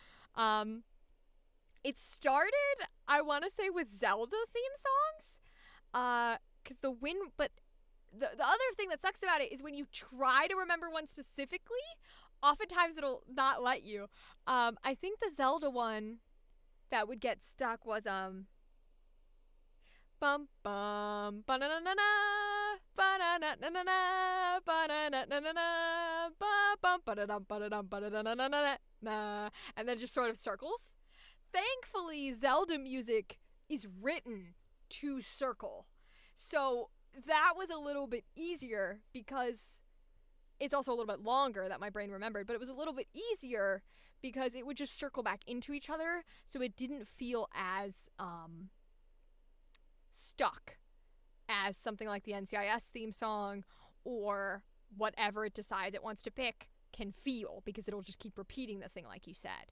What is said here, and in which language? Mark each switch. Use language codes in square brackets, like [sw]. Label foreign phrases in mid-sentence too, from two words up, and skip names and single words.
[en] It started, I want to say, with Zelda theme songs. Cause the other thing that sucks about it is when you try to remember one specifically, oftentimes it'll not let you. I think the Zelda one that would get stuck was bum bum ba na na na na ba na na na na na ba na na na na na ba bum ba da dum ba da dum ba da na na na na na, and then just sort of circles. Thankfully, Zelda music is written to circle, so that was a little bit easier because it's also a little bit longer that my brain remembered, but it was a little bit easier because it would just circle back into each other, so it didn't feel as stuck as something like the NCIS theme song or whatever it decides it wants to pick can feel, because it'll just keep repeating the thing like you said.